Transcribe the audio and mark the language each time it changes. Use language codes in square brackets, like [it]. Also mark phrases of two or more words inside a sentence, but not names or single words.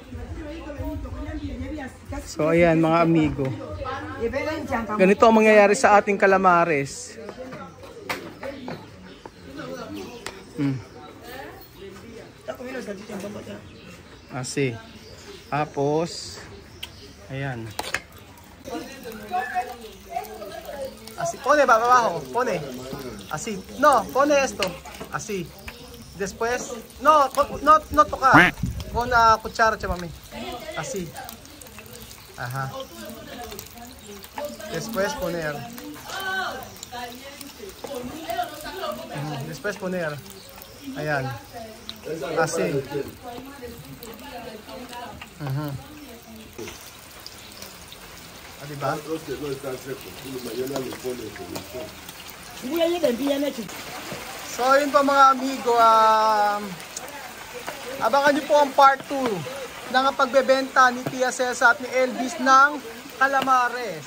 [tl] So ayan mga amigo, ganito ang mangyayari sa ating calamares. [es] Asi. [tl] Tapos ayan. [es] Así, pone para abajo, pone. Así. No, pone esto. Así. Después, no tocar. Con la cuchara, chamame. Así. Ajá. Después poner. Después poner. [tl] Ayan. Así. Diba? So yun po mga amigo, abangan nyo po ang part 2 ng pagbebenta ni Tia Celsa at ni Elvis ng calamares.